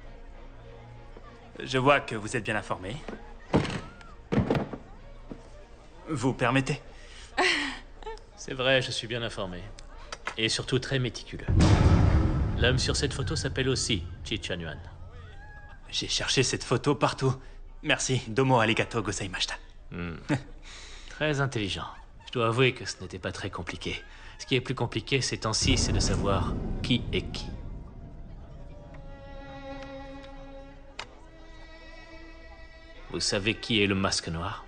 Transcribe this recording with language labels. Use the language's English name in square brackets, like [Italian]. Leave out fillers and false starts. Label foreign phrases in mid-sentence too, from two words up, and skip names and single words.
[French] Je vois que vous êtes bien informé. Vous permettez? C'est vrai, je suis bien informé. Et surtout très méticuleux. L'homme sur cette photo s'appelle aussi Chi Tianwan. J'ai cherché cette photo partout. Merci, [Japanese] どうもありがとうございました. [French] Très intelligent. Je dois avouer que ce n'était pas très compliqué. Ce qui est plus compliqué ces temps-ci, c'est de savoir qui est qui. Vous savez qui est le masque noir?